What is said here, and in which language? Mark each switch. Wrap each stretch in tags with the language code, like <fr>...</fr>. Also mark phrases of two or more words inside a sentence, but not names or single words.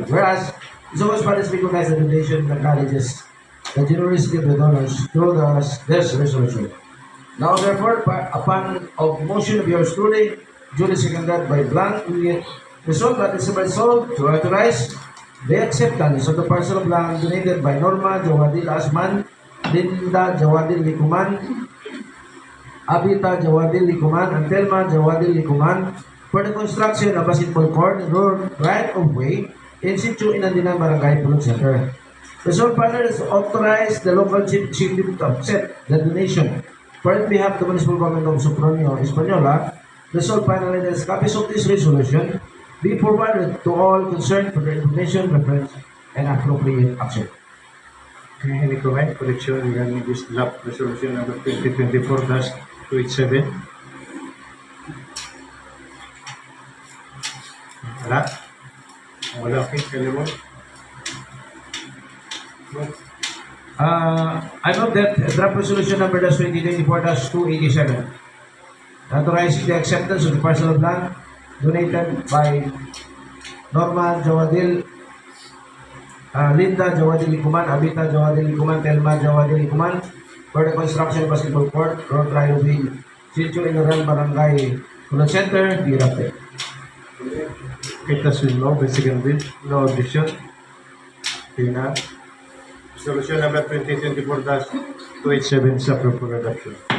<en>Whereas it's always parties recognize the donation that acknowledges the generosity of the donors through this resolution. Now therefore, upon of motion of yours truly, duly seconded by Blanc, resolved that it's resolved to authorize the acceptance of the parcel of land donated by Norma Jawadil Asman, Linda Jawadil Likuman, Abita Jawadil Likuman, and Telma Jawadil Likuman for the construction of basketball court and road right-of-way in situ in Andina Barangay Pulot Center. Resolved further is authorize the local chief executive to accept the donation for it behalf of the municipal government of Sopronio, Hispaniola. Resolved finally that copies of this resolution be forwarded to all concerned for their information, reference, and appropriate action. Okay, any comment, correction regarding this draft resolution number 2024-287? Wala? Wala, okay, Kalimon? I note that draft resolution number 2024-287 authorizing the acceptance of the parcel of land donated by Norma Jawadil, Linda Jawadil Likuman, Abita Jawadil Likuman, Telma Jawadil Likuman for the construction of basketball court, road right-of-way, situ in the Barangay Pulot Center, be adopted. It has been moved by second bill, no objection. Okay na. Resolution number 2024-287 is approved for adoption.</en>